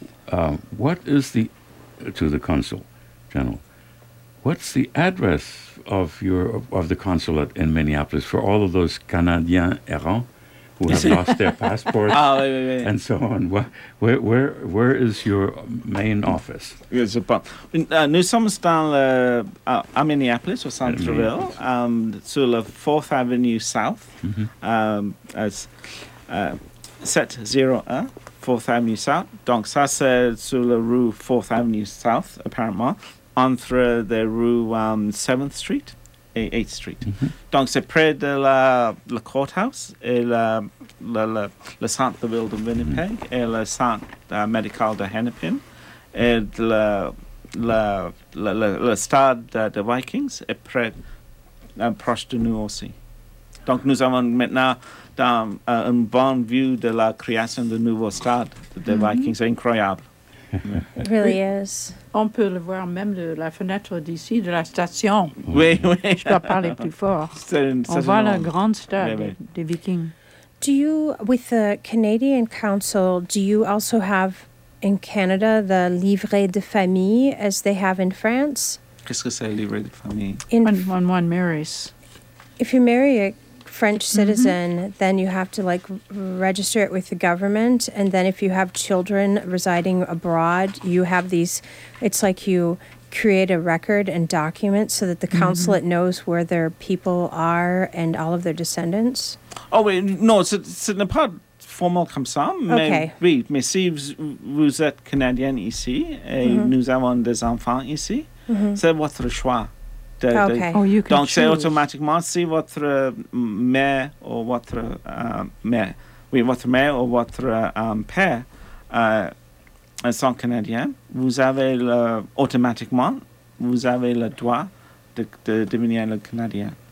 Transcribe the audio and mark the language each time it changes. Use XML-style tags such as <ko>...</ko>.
<en>What is the, to the consul general, what's the address of the consulate in Minneapolis for all of those Canadiens errants? Who have lost their passports and so on. Where is your main office?</en> <fr>Yes, Nous sommes dans à Minneapolis, au centre-ville, sur la 4th Avenue South, as 701, 4th Avenue South. Donc, ça, c'est sur la rue 4th Avenue South, apparemment, entre la rue 7th Street. 8th Street. Mm-hmm. Donc, c'est près de la courthouse et le centre de ville de Winnipeg, mm-hmm. et le centre médical de Hennepin et le stade de Vikings est près, proche de nous aussi. Donc, nous avons maintenant une bonne vue de la création du nouveau stade de mm-hmm. Vikings. C'est incroyable.</fr> <en>It really is.</en> <fr>On peut le voir même de la fenêtre d'ici, de la station. Oui, oui. Je dois parler plus fort. On voit la grande star des Vikings.</fr> <en>Do you, with the Canadian Council, do you also have in Canada the livret de famille as they have in France?</en> <fr>Qu'est-ce que c'est, livret de famille?</fr> <en>When one marries. If you marry a French citizen, mm-hmm. then you have to like register it with the government, and then if you have children residing abroad, you have these, it's like you create a record and document so that the consulate mm-hmm. knows where their people are and all of their descendants. Oh wait, no,</en> <fr>c'est n'est pas formal comme ça, mais</fr> <en>okay.</en> <fr>Oui, mais si vous êtes canadienne ici et mm-hmm. nous avons des enfants ici, mm-hmm. c'est votre choix.</fr> <en>Okay. Oh,</en> <fr>donc,</fr> <en>choose.</en> <fr>C'est automatiquement si votre mère ou votre père sont canadiens, vous avez automatiquement, vous avez le droit de devenir le canadien.</fr>